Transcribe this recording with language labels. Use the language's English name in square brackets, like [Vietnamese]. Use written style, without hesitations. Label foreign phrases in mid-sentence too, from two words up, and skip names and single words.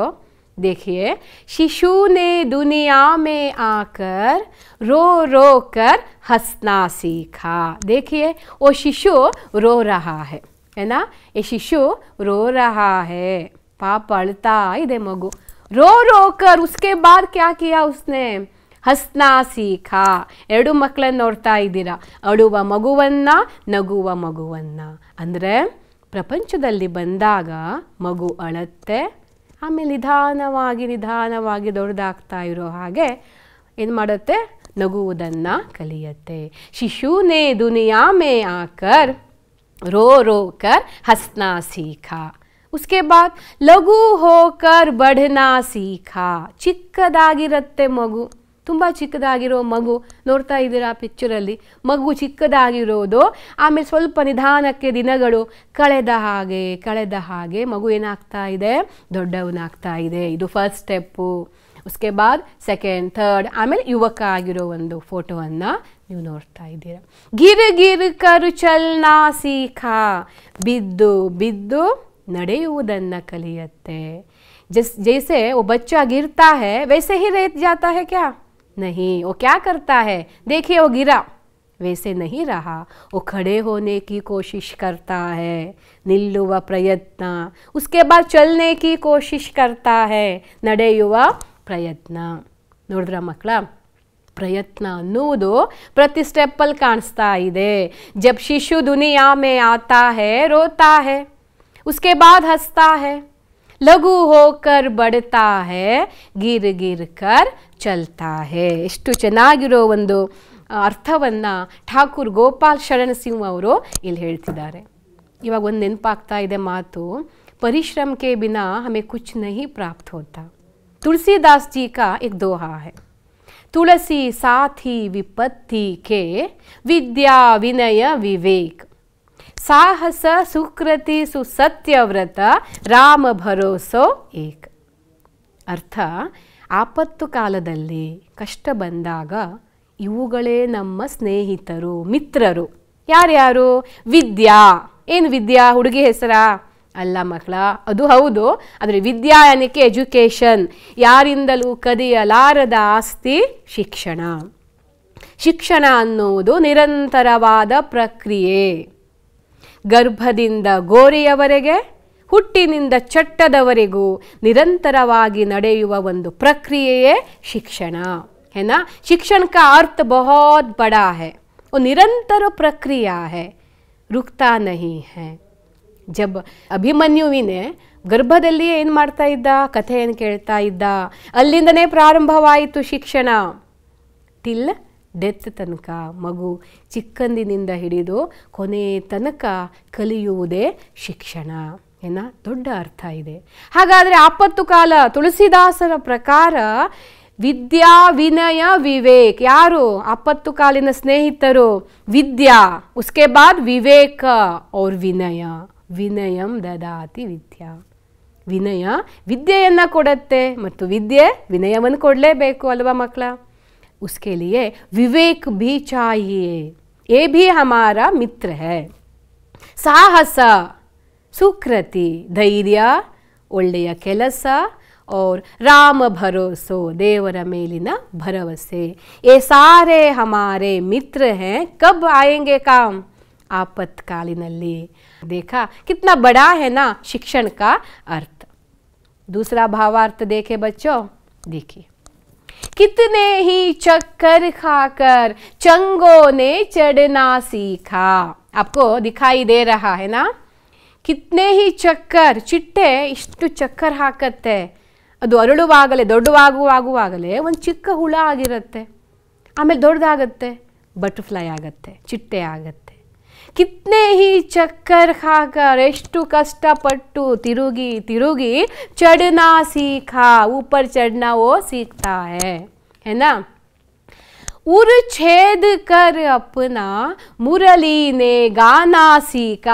[Hindi] देखिए, शिशु ने दुनिया में आकर रो रो कर हंसना सीखा। देखिए वो शिशु रो रहा है ना, ये शिशु रो रहा है, [Kannada] ಪಾಪ ಅಳ್ತಾ ಇದೆ ಮಗು, [Hindi] रो रो कर उसके बाद क्या किया उसने, हंसना सीखा। [Kannada] ಎರಡು ಮಕ್ಕಳನ್ನು ನೋಡ್ತಾ ಇದ್ದೀರಾ, ಅಳುವ ಮಗುವನ್ನ ನಗುವ ಮಗುವನ್ನ। ಅಂದರೆ ಪ್ರಪಂಚದಲ್ಲಿ ಬಂದಾಗ ಮಗು ಅಳತ್ತೆ, ಆಮೇಲೆ ನಿಧಾನವಾಗಿ ದೊಡ್ಡದಾಗ್ತಾ ಇರೋ ಹಾಗೆ ಏನು ಮಾಡುತ್ತೆ, ನಗುವುದನ್ನು ಕಲಿಯುತ್ತೆ। [Hindi] शिशु ने दुनिया में आकर रो रो कर हंसना सीखा। उसके बाद लघु होकर बढ़ना सीखा। [Kannada] ಚಿಕ್ಕದಾಗಿರುತ್ತೆ ಮಗು, ತುಂಬ ಚಿಕ್ಕದಾಗಿರೋ ಮಗು ನೋಡ್ತಾ ಇದ್ದೀರಾ ಪಿಕ್ಚರಲ್ಲಿ, ಮಗು ಚಿಕ್ಕದಾಗಿರೋದು, ಆಮೇಲೆ ಸ್ವಲ್ಪ ನಿಧಾನಕ್ಕೆ ದಿನಗಳು ಕಳೆದ ಹಾಗೆ ಮಗು ಏನಾಗ್ತಾ ಇದೆ, ದೊಡ್ಡವನಾಗ್ತಾ ಇದೆ। ಇದು [English] first step. [Hindi] उसके बाद [English] second third, [Kannada] ಆಮೇಲೆ ಯುವಕ ಆಗಿರೋ ಒಂದು ಫೋಟೋವನ್ನು ನೀವು ನೋಡ್ತಾ ಇದ್ದೀರಾ। [Hindi] गिर गिर कर चलना सीखा। [Kannada] ಬಿದ್ದು ಬಿದ್ದು ನಡೆಯುವುದನ್ನು ಕಲಿಯುತ್ತೆ। [Hindi] जैसे वो बच्चा गिरता है वैसे ही रह जाता है क्या, नहीं, वो क्या करता है, देखिए वो गिरा, वैसे नहीं रहा, वो खड़े होने की कोशिश करता है, [Kannada] ನಿಲ್ಲುವ ಪ್ರಯತ್ನ, [Hindi] उसके बाद चलने की कोशिश करता है, [Kannada] ನಡೆಯುವ ಪ್ರಯತ್ನ। ನೋಡಿದ್ರ ಮಕ್ಕಳ, ಪ್ರಯತ್ನ ಅನ್ನುವುದು ಪ್ರತಿ ಸ್ಟೆಪ್ಪಲ್ಲಿ ಕಾಣಿಸ್ತಾ ಇದೆ। [Hindi] जब शिशु दुनिया में आता है रोता है, उसके बाद हंसता है, लघु होकर बढ़ता है, गिर गिर कर चलता है। [Kannada] ಎಷ್ಟು ಚೆನ್ನಾಗಿರೋ ಒಂದು ಅರ್ಥವನ್ನು ಠಾಕೂರ್ ಗೋಪಾಲ್ ಶರಣ್ ಸಿಂಗ್ ಅವರು ಇಲ್ಲಿ ಹೇಳ್ತಿದ್ದಾರೆ। ಇವಾಗ ಒಂದು ನೆನಪಾಗ್ತಾ ಇದೆ ಮಾತು, [Hindi] परिश्रम के बिना हमें कुछ नहीं प्राप्त होता। तुलसीदास जी का एक दोहा है, तुलसी साथी विपत्ति के विद्या विनय विवेक, साहस सुकृति सुसत्यव्रत राम भरोसो एक। [Kannada] ಅರ್ಥ, ಆಪತ್ತು ಕಾಲದಲ್ಲಿ ಕಷ್ಟ ಬಂದಾಗ ಇವುಗಳೇ ನಮ್ಮ ಸ್ನೇಹಿತರು, ಮಿತ್ರರು। ಯಾರ್ಯಾರು, ವಿದ್ಯಾ, ಏನು ವಿದ್ಯಾ, ಹುಡುಗಿ ಹೆಸರಾ ಅಲ್ಲ ಮಕ್ಕಳ, ಅದು ಹೌದು, ಆದರೆ ವಿದ್ಯಾ ಅನ್ನಕ್ಕೆ ಎಜುಕೇಷನ್, ಯಾರಿಂದಲೂ ಕದಿಯಲಾರದ ಆಸ್ತಿ ಶಿಕ್ಷಣ। ಶಿಕ್ಷಣ ಅನ್ನುವುದು ನಿರಂತರವಾದ ಪ್ರಕ್ರಿಯೆ, ಗರ್ಭದಿಂದ ಗೋರಿಯವರೆಗೆ, ಹುಟ್ಟಿನಿಂದ ಚಟ್ಟದವರೆಗೂ ನಿರಂತರವಾಗಿ ನಡೆಯುವ ಒಂದು ಪ್ರಕ್ರಿಯೆಯೇ ಶಿಕ್ಷಣ, [Hindi] है ना। शिक्षण का अर्थ बहुत बड़ा है, वो निरंतर प्रक्रिया है, रुकता नहीं है। [Kannada] जब ಅಭಿಮನ್ಯುವಿನೇ ಗರ್ಭದಲ್ಲಿಯೇ ಏನು ಮಾಡ್ತಾ ಇದ್ದ, ಕಥೆಯನ್ನು ಕೇಳ್ತಾ ಇದ್ದ, ಅಲ್ಲಿಂದನೇ ಪ್ರಾರಂಭವಾಯಿತು ಶಿಕ್ಷಣ, [English] till death [Kannada] ತನಕ, ಮಗು ಚಿಕ್ಕಂದಿನಿಂದ ಹಿಡಿದು ಕೊನೆ ತನಕ ಕಲಿಯುವುದೇ ಶಿಕ್ಷಣ, ಏನ ದೊಡ್ಡ ಅರ್ಥ ಇದೆ। ಹಾಗಾದರೆ ಆಪತ್ತು ಕಾಲ ತುಳಸಿದಾಸರ ಪ್ರಕಾರ ವಿದ್ಯಾ ವಿನಯ ವಿವೇಕ್, ಯಾರು ಆಪತ್ತು ಕಾಲಿನ ಸ್ನೇಹಿತರು, ವಿದ್ಯಾ, [Hindi] उसके बाद [Kannada] ವಿವೇಕ और ವಿನಯ, [Sanskrit] ವಿನಯಂ ದದಾತಿ ವಿದ್ಯಾ, [Kannada] ವಿನಯ ವಿದ್ಯೆಯನ್ನು ಕೊಡುತ್ತೆ, ಮತ್ತು ವಿದ್ಯೆ ವಿನಯವನ್ನು ಕೊಡಲೇಬೇಕು ಅಲ್ವಾ ಮಕ್ಕಳ। [Hindi] उसके लिए विवेक भी चाहिए, ये भी हमारा मित्र है। साहस, सुकृति, धैर्य, [Kannada] ಒಳ್ಳೆಯ ಕೆಲಸ, [Hindi] और राम भरोसो, [Kannada] ದೇವರ ಮೇಲಿನ ಭರವಸೆ, [Hindi] ये सारे हमारे मित्र हैं। कब आएंगे काम, आपातकालिನಲ್ಲಿ। देखा कितना बड़ा है ना शिक्षण का अर्थ। दूसरा भावार्थ देखे बच्चों, देखिए, कितने ही चक्कर खाकर चंगों ने चढ़ना सीखा। आपको दिखाई दे रहा है ना, कितने ही चक्कर, [Kannada] ಚಿಟ್ಟೆ ಇಷ್ಟು ಚಕ್ಕರ್ ಹಾಕತ್ತೆ, ಅದು ಅರಳುವಾಗಲೇ ದೊಡ್ಡವಾಗುವಾಗಲೇ ಒಂದು ಚಿಕ್ಕ ಹುಳ ಆಗಿರುತ್ತೆ, ಆಮೇಲೆ ದೊಡ್ಡದಾಗತ್ತೆ, ಬಟರ್ಫ್ಲೈ ಆಗತ್ತೆ, ಚಿಟ್ಟೆ ಆಗತ್ತೆ। [Hindi] कितने ही चक्कर खाकर [Kannada] ಎಷ್ಟು ಕಷ್ಟಪಟ್ಟು ತಿರುಗಿ ತಿರುಗಿ [Hindi] चढ़ना सीखा, ऊपर चढ़ना वो सीखता है ना। उर छेद कर अपना मुरली ने गाना सीखा।